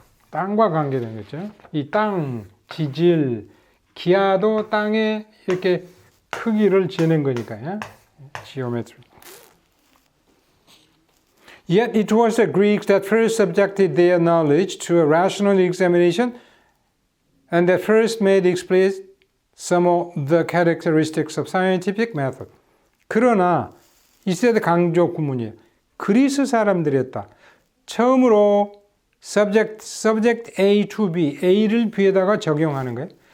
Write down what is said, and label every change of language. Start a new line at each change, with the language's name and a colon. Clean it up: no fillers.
Korean: 땅과 관계되는 거죠. 이 땅, 지질, 기하도 땅에 이렇게 크기를 재는 거니까요. 지오메트리.
English: Yet it was the Greeks that first subjected their knowledge to a rational examination and that first made explicit some of the characteristics of scientific method.
Korean: 그러나 이세대 강조 구문이에요. 그리스 사람들이었다. 처음으로
English: subject A to B,
Korean: A를 B에다가 적용하는 거예요.